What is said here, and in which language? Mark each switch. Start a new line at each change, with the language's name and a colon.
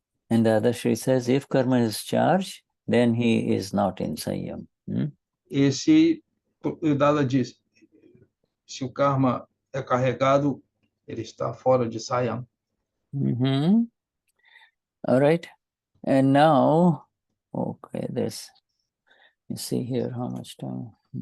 English: And Dadashri says, if karma is charged, then he is not in Saiyam.
Portuguese: Esse, o Dada diz, se o karma é carregado, ele está fora de Saiyam.
English: All right. And now, okay, this, you see here how much time.